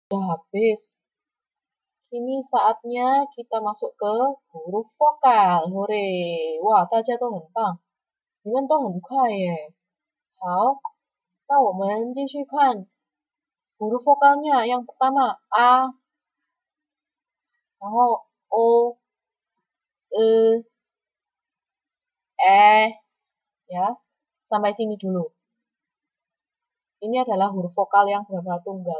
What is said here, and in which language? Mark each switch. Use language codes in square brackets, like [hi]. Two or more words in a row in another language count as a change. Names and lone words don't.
[id] habis. Kini saatnya kita masuk ke huruf vokal. Hore! Wah, [zh] 大家都很棒，你们都很快耶。好，那我们继续看 [id] huruf vokalnya. Yang pertama A, [zh] 然后 O, E, ya. [id] Sampai sini dulu. Ini adalah huruf vokal yang benar-benar tunggal.